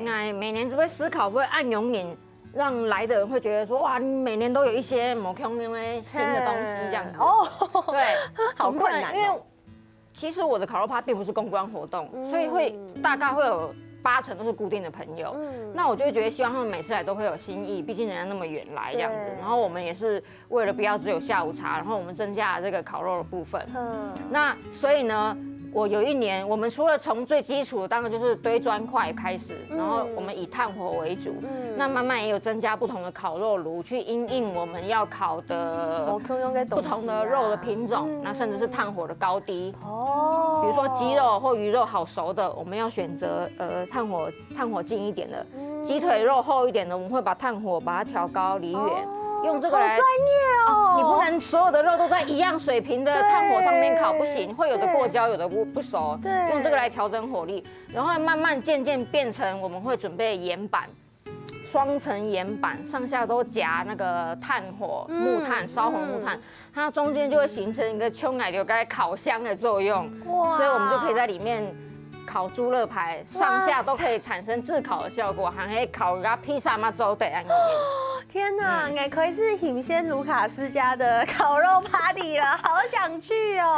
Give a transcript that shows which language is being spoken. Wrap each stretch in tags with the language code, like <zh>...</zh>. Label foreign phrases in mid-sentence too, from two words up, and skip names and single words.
<zh>每年只會思考，會按永遠讓來的人會覺得說，哇，你每年都有一些無共用的新的東西這樣子。哦，對，好困難。因為其實我的烤肉趴並不是公關活動，所以大概會有8成都是固定的朋友。那我就會覺得希望他們每次來都會有新意，畢竟人家那麼遠來這樣子。然後我們也是為了不要只有下午茶，然後我們增加了這個烤肉的部分。那所以呢，我有一年，我們除了從最基礎的，當然就是堆磚塊開始，然後我們以炭火為主。那慢慢也有增加不同的烤肉爐，去因應我們要烤的不同的肉的品種，那甚至是炭火的高低。哦，比如說雞肉或魚肉好熟的，我們要選擇炭火近一點的；雞腿肉厚一點的，我們會把炭火把它調高離遠。用這個來，好專業哦！你不能所有的肉都在一樣水平的炭火上面烤，不行，會有的過焦，有的不熟。對，用這個來調整火力，然後慢慢漸漸變成我們會準備岩板，雙層岩板，上下都夾那個炭火木炭，燒紅木炭。它中间就会形成一个秋奶油该烤箱的作用，所以我们就可以在里面烤猪肋排，上下都可以产生炙烤的效果，还可以烤个披萨嘛走的啊。天哪，也可以是หิ仙卢卡斯家的烤肉 party 了，好想去哦！</zh>